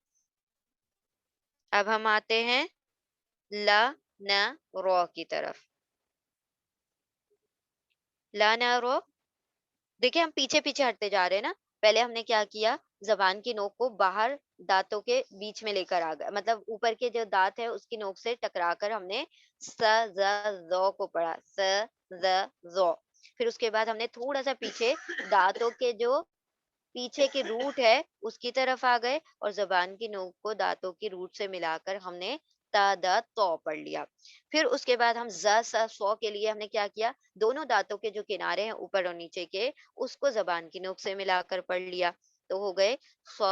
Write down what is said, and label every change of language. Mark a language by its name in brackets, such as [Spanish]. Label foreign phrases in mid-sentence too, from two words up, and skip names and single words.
[Urdu] اب ہم آتے ہیں لا نا رو کی طرف. لا نا رو. دیکھیں ہم پیچھے پیچھے ہٹتے جا رہے ہیں نا. پہلے ہم نے کیا کیا، زبان کی نوک کو باہر دانتوں کے بیچ میں لے کر آ گئے، مطلب اوپر کے جو دانت ہے اس کی نوک سے ٹکرا کر ہم نے س ز زو کو پڑھا. س ز زو. پھر اس کے بعد ہم نے تھوڑا سا پیچھے دانتوں کے جو پیچھے کی روٹ ہے اس کی طرف آ گئے، اور زبان کی نوک کو دانتوں کی روٹ سے ملا کر ہم نے تا دا تو پڑھ لیا. پھر اس کے بعد ہم ز سا سو کے لیے ہم نے کیا کیا، دونوں دانتوں کے جو کنارے ہیں اوپر اور نیچے کے، اس کو زبان کی نوک سے ملا کر پڑھ لیا، تو ہو گئے سو.